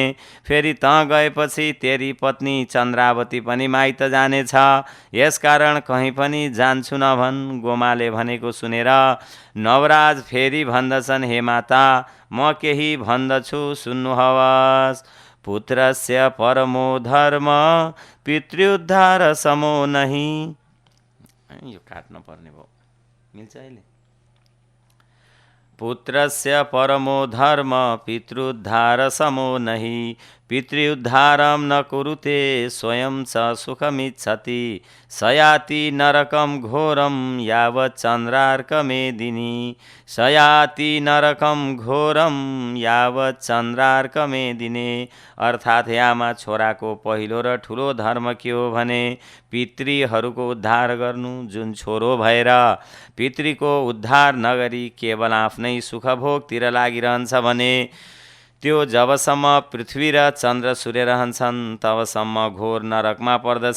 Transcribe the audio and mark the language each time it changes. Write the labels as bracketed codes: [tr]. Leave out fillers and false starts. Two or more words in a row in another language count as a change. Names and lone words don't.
[ne] फेरि त गएपछि तेरी पत्नी चन्द्रावती पनि माइत जानेछ, यसकारण कहीँ पनि जान्छु नभन्। गोमाले भनेको सुनेर नवराज फेरि भन्दछन्, हे माता, म केही भन्दछु सुन्नुहोस्। [sa] पुत्रस्य परमो धर्म पितृउद्धार समो नहीं। [ne] यो काट्न पर्ने भयो, मिल्छ अहिले। [sa] पुत्रस्य परमो धर्म पितृउद्धार समो नहीं, पितृउद्धारं न कुरुते स्वयं च सुखमिच्छति, सयाति नरकं घोरं यावत् चन्द्रार्कमेदिनी, सयाति नरकं घोरं यावत् चन्द्रार्कमेदिने। [ne] अर्थात् हे आमा, छोराको पहिलो र ठुलो धर्म के हो भने पितृहरूको उद्धार गर्नु। जुन छोरो भएर पितृको उद्धार नगरी केवल आफ्नै सुखभोगतिर लागिरहन्छ भने त्यो जबसम्म पृथ्वी र चन्द्र सूर्य रहन्छन् तबसम्म घोर नरकमा पर्दछ।